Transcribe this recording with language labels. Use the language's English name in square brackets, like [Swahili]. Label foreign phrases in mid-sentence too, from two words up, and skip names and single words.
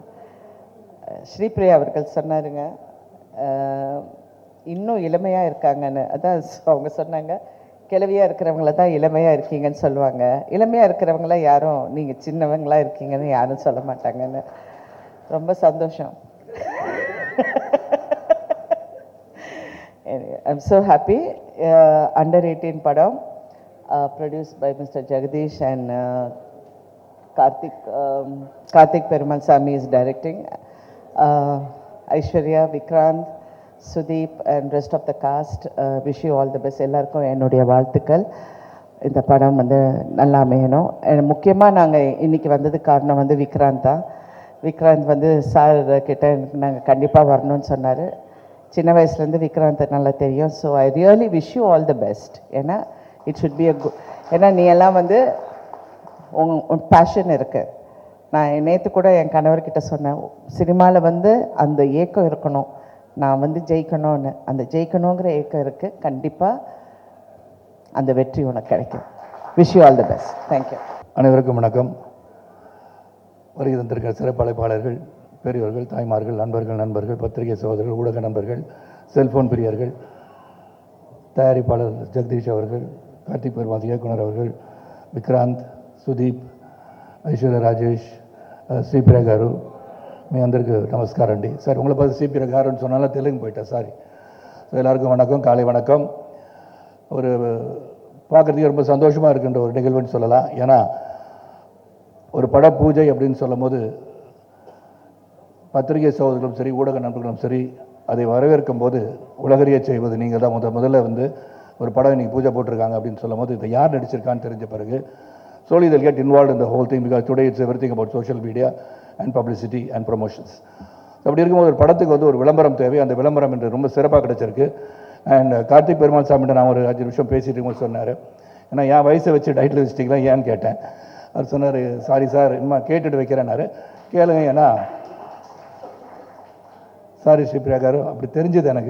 [Tamil] ஸ்ரீபிரியா அவர்கள் சொன்னாருங்க, இன்னும் இளமையாக இருக்காங்கன்னு. அதான் அவங்க சொன்னாங்க, கிழவியாக இருக்கிறவங்கள தான் இளமையாக இருக்கீங்கன்னு சொல்லுவாங்க. இளமையாக இருக்கிறவங்கள யாரும் நீங்கள் சின்னவங்களாக இருக்கீங்கன்னு யாரும் சொல்ல மாட்டாங்கன்னு. ரொம்ப சந்தோஷம். [English] I'm so happy. Under 18 padam produced by Mr. Jagadish and Karthik Perumal Sami is directing. Aishwarya, Vikrant, Sudeep and rest of the cast, wish you all the best. [Tamil] எல்லாருக்கும் என்னுடைய வாழ்த்துக்கள். இந்த படம் வந்து நல்லா அமையணும். முக்கியமாக நாங்கள் இன்றைக்கி வந்ததுக்கு காரணம் வந்து விக்ராந்த் தான். விக்ராந்த் வந்து சார் கிட்ட நாங்கள் கண்டிப்பாக வரணும்னு சொன்னார். சின்ன வயசுலேருந்து விக்ராந்த் நல்லா தெரியும். [English] So I really wish you all the best. ஏன்னா it should be a good. [Tamil] ஏன்னா நீ எல்லாம் வந்து உன் பேஷன் இருக்குது. நான் நேற்று கூட என் கணவர்கிட்ட சொன்னேன், சினிமாவில் வந்து அந்த ஏக்கம் இருக்கணும், நான் வந்து ஜெயிக்கணும்னு. அந்த ஜெயிக்கணுங்கிற ஏக்கம் இருக்குது. கண்டிப்பாக அந்த வெற்றி உனக்கு கிடைக்கும். [English] Wish you all the best. Thank you. [Tamil] அனைவருக்கும் வணக்கம். வருகை தந்திருக்கிற சிறப்பழைப்பாளர்கள், பெரியவர்கள், தாய்மார்கள், நண்பர்கள், பத்திரிகை சகோதரர்கள், ஊடக நண்பர்கள், செல்ஃபோன் பிரியர்கள், தயாரிப்பாளர் ஜெகதீஷ் அவர்கள், கார்த்திக் பெருமாள் இயக்குனர் அவர்கள், [Telugu] విక్రాంత్, సుదీప్, ఐశ్వర్య రాజేష్, శ్రీప్రియ గారు, మీ అందరికీ నమస్కారం అండి. [Tamil] సార్ உங்களை பார்த்து శ్రీప్రియ గారుன்னு சொன்னாலும் தெலுங்கு போயிட்டேன், சாரி. ஸோ எல்லாருக்கும் வணக்கம், காலை வணக்கம். ஒரு பார்க்குறதுக்கு ரொம்ப சந்தோஷமாக இருக்கின்ற ஒரு நிகழ்வுன்னு சொல்லலாம். ஏன்னா ஒரு பட பூஜை அப்படின்னு சொல்லும் போது பத்திரிகை சகோதரர்களும் சரி, ஊடக நண்பர்களும் சரி, அதை வரவேற்கும் போது உலகறிய செய்வது நீங்கள் தான். முதல்ல வந்து ஒரு படம் இன்றைக்கி பூஜை போட்டிருக்காங்க அப்படின்னு சொல்லும் போது இதை யார் நடிச்சிருக்கான்னு தெரிஞ்ச பிறகு [English] slowly they'll get involved in the whole thing, because today it's everything about social media and publicity and promotions. [Tamil] அப்படி இருக்கும்போது ஒரு படத்துக்கு வந்து ஒரு விளம்பரம் தேவை. அந்த விளம்பரம் என்று ரொம்ப சிறப்பாக கிடச்சிருக்கு. அண்ட் கார்த்திக் பெருமாள் சாமிகிட்ட நான் ஒரு 5 நிமிஷம் பேசிட்டு இருக்கும்போது சொன்னார், ஏன்னா என் வயசை வச்சு டைட்டில் வச்சிட்டிங்களா ஏன்னு கேட்டேன். அவர் சொன்னார், சாரி சார், இன்னும் கேட்டுட்டு வைக்கிறேன்னாரு. கேளுங்க, ஏன்னா சாரி ஸ்ரீபிரியா காரு, அப்படி தெரிஞ்சது எனக்கு.